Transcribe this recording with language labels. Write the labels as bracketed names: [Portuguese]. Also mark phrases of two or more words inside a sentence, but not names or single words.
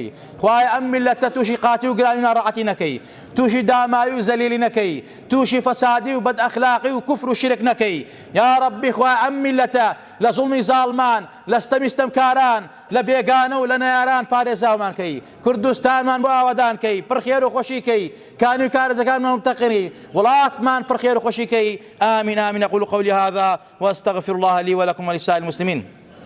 [Central Kurdish] خوایە ئەم میلەتە تووشی قاتی و گرانی و ناڕەعەتی نەکەی، تووشی دامایی و زەلیلی نەکەی، تووشی فەسادی و بەدئەخلاقی و کوفر و شرک نەکەی. [Arabic] یا ربی [Central Kurdish] خوایە ئەم میلەتە لە زوڵمی زاڵمان، لە ستەمی ستەمکاران، لە بێگانە و لە نەیاران پارێزاومان کەی، کوردستانمان بۆ ئاوادان کەی، پڕخێر و خۆشی کەی، کانی و کارەزەکانمان مبتەقری، وڵاتمان پڕخێر و خۆشی کەی. [Arabic] آمین آمین. أقول قولي هذا وأستغفر الله لي ولكم ولسائر المسلمين.